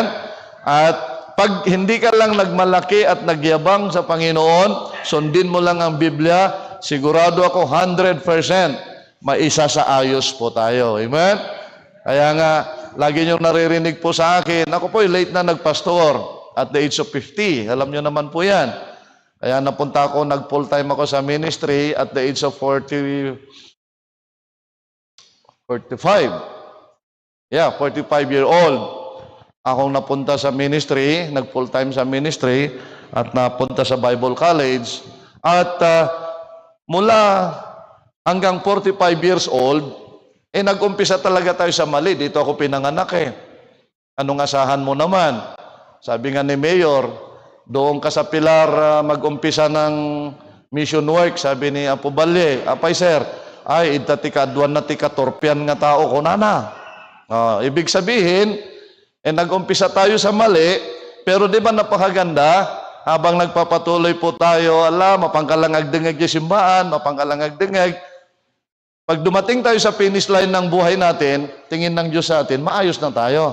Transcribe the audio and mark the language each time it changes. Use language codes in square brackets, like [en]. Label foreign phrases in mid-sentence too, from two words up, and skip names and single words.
[tl] At pag hindi ka lang nagmalaki at nagyabang sa Panginoon, sundin mo lang ang Biblia, sigurado ako 100% maisa sa ayos po tayo. Amen? Kaya nga, lagi nyo naririnig po sa akin, ako po late na nagpastor [en] at the age of 50. [tl] Alam nyo naman po yan. Kaya napunta ako, nag-full time ako sa ministry [en] at the age of 45. Yeah, 45-year-old. [tl] Akong napunta sa ministry, nag-full time sa ministry at napunta sa Bible College. At mula hanggang 45 [en] years old, [tl] nag-umpisa talaga tayo sa mali. Dito ako pinanganak eh. Anong asahan mo naman? Sabi nga ni Mayor, doon ka sa Pilar mag-umpisa ng mission work. Sabi ni Apo Balye, [ilo] apay sir, ay itatika, duwan na tika, torpian nga tao ko nana. [tl] Ibig sabihin, nag-umpisa tayo sa mali, pero di ba napakaganda? Habang nagpapatuloy po tayo, mapangkalangag-dingag yung simbahan, mapangkalangag-dingag. Pag dumating tayo sa [en] finish line [tl] ng buhay natin, tingin ng Diyos sa atin, maayos na tayo.